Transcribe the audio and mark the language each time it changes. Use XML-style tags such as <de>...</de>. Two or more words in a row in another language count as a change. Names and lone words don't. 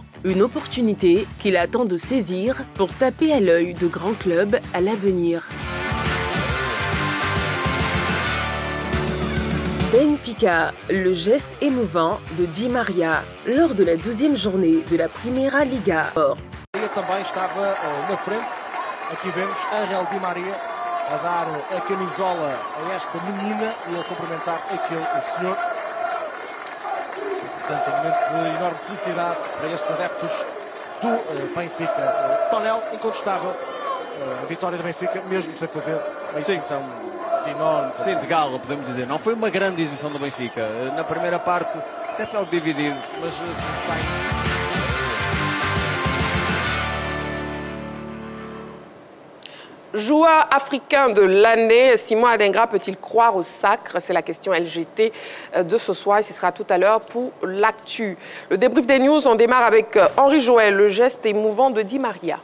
<fr>Une opportunité qu'il attend de saisir pour taper à l'œil de grands clubs à l'avenir. Benfica, le geste émouvant de Di Maria lors de la 12e journée de la Primeira Liga.</fr> <pt>Também estava na frente. Aqui vemos Ángel Di Maria a dar a camisola a esta menina e a cumprimentar aquele senhor. Portanto, um momento de enorme felicidade para estes adeptos do Benfica. Tonel, incontestável, a vitória do Benfica, mesmo sem fazer uma exibição enorme. Sim, de gala, podemos dizer. Não foi uma grande exibição do Benfica. Na primeira parte até foi algo dividido, mas sai.</pt> <fr>Joueur africain de l'année, Simon Adingra peut-il croire au sacre? C'est la question LGT de ce soir et ce sera tout à l'heure pour l'actu. Le débrief des news, on démarre avec Henri Joël, le geste émouvant de Di Maria.</fr>